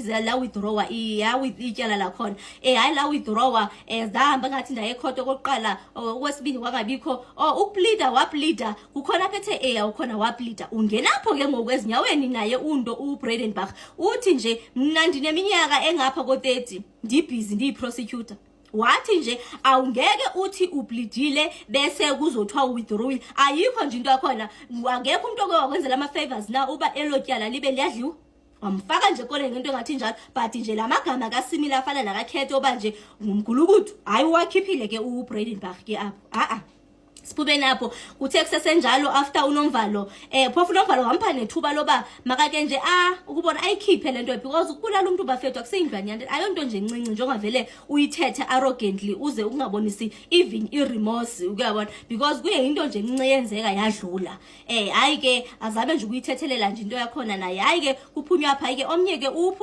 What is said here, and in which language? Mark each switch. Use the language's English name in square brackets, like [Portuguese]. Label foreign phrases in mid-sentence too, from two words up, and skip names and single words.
[Xhosa] la withdrawer ityala lakhona hayi la withdrawer zahamba ngathi ndaye ekhotho kokuqala okwesibini kwangabikho ukupleader wapleader kukhona aphethe ukhona wapleader ungenapho ke ngoku ezinyaweni naye uBredenbach uthi nje mna ndineminyaka engapha ko-30 ndibhizi ndiyi-prosecutor wathi nje awungeke uthi upleadile bese kuzothiwa withdrawing ayikho nje into yakhona angekho umuntu okwenzela ama-favors na uba elotyala libe liyadliwa wamfaka nje kole ngento engathi njalo but nje lamagama kaSimile afana nakakhethe oba nje ngumgulukudu hayi wakhiphile ke uBredenbach ke apho sipube napho kuthe kusesenjalo after uNomvalo phofu uNomvalo wampha nethuba loba makake nje ukubona ayikhiphe lento because ukubulala umuntu bafethu akuseyindlwane yanto ayonto nje encinci njengavele uyithethe arrogantly uze ungabonisi even iremorse ukuyabona because kuye into nje encinci yenzeka yadlula hayi ke azabe nje ukuyithethelela nje into yakhona naye hayi ke kuphunywa apha ke omnye ke